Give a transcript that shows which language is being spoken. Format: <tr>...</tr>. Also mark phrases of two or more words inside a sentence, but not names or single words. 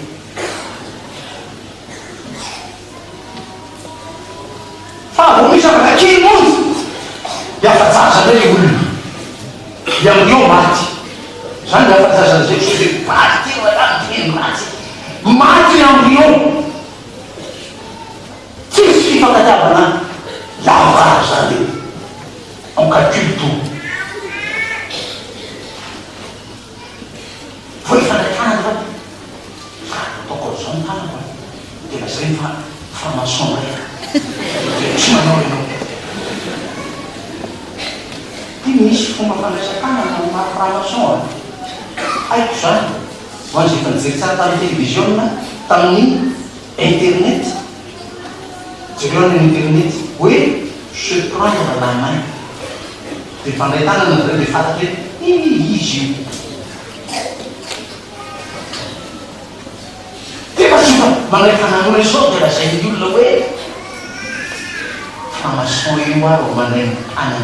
<mg>Fa vo misy afaka kely mozy iafa-jaza zay le olona i embryon maty zany le afa-jaza zay so zay maty tena maty maty embryon. Tsisy fifankatiavana lavara zany eo.</mg> <fr>On calcule tout.</fr> <mg>Vo ifandraikanana zany. Fa ataoko zao ny tanako. Tena zay fa franc-maçon reka. Tsy manao ianao. Ty misy fomba fandraisan-tanana amin'ny franc-maçon. Haiko zany. Ho an'izay efa nijery tsara tamin'ny télévision na tamin'ny internet. Jereo any internet hoe</mg> <fr>se prendre la main.</fr> <mg>Dia fandray tanana zay dia fantatry hoe izy io. Dia fa tsy mandray tanan'olona izao dia lazain'ny olona hoe franc-maçon io aro mandray tanana.</mg>